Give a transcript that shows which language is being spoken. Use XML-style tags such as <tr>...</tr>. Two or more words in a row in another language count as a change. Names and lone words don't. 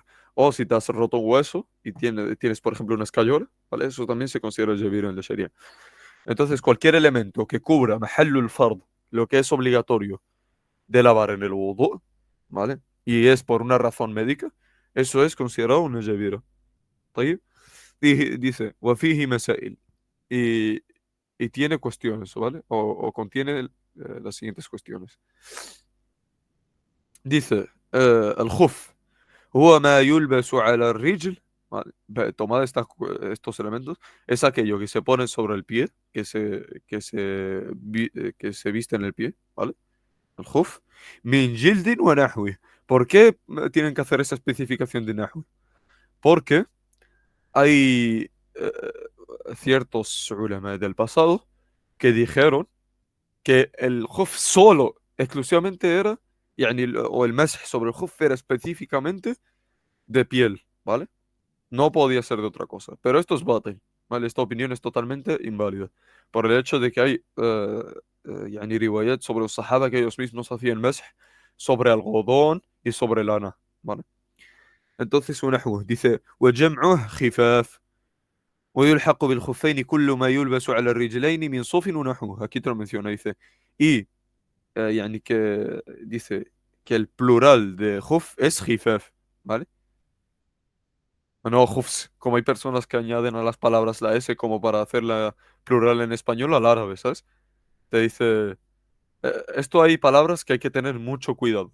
<es>O si te has roto un hueso y tienes, por ejemplo, una escayola, ¿vale? Eso también se considera jabir en la Sharia. Entonces, cualquier elemento que cubra</es> <ar>محل الفرض,</ar> <es>lo que es obligatorio de lavar en el wudu, ¿vale? Y es por una razón médica, eso es considerado una jabira.</es> <ar>¿طيب? Dice, وفيه مسائل.</ar> <es>Y, y tiene cuestiones, ¿vale? O contiene las siguientes cuestiones. Dice, el khuf</es> <ar>هو ما يلبس على الرجل.</ar> <es>Vale, tomad estos elementos. Es aquello que se pone sobre el pie, que se viste en el pie, ¿vale? El khuf.</es> <ar>من جلد ونحو.</ar> <es>¿Por qué tienen que hacer esa especificación de nahwi? Porque hay ciertos ulama del pasado que dijeron que el khuf solo, exclusivamente era, o el masj sobre el khuf era específicamente de piel, ¿vale? No podía ser de otra cosa. Pero esto es batil, ¿vale? Esta opinión es totalmente inválida. Por el hecho de que hay riwayat sobre los sahaba que ellos mismos hacían masj sobre algodón y sobre lana, ¿vale? Entonces,</es> <ar>ونحوه dice, وجمعه خفاف ويلحق بالخفين كل ما يلبس على الرجلين من صوف ونحوه.</ar> <es>Aquí te lo menciona, dice. Y que dice que el plural de khuf es khifaf, ¿vale? No khufs, como hay personas que añaden a las palabras la S como para hacerla plural en español al árabe, ¿sabes? Te dice, esto hay palabras que hay que tener mucho cuidado.</es>